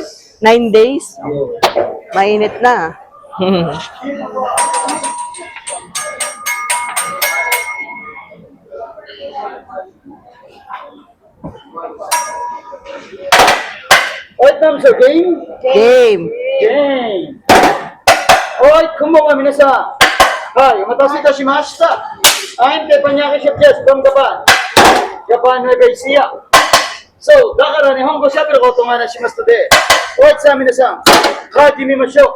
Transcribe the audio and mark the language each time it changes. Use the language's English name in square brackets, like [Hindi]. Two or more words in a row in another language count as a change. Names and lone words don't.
[Filipino] 9 days? Mainit na. [English] Alright, ma'am, so game? Game. Game! Alright, [Japanese] こんばんは 皆さん. Hi, お待たせ いたしました. [English] I'm Teppanyaki Chef Jess from Japan. Japan Nueva Ecija. So, [Japanese] だから日本語喋ることをお話ししますので、Alright, さあ皆さん、始めましょう。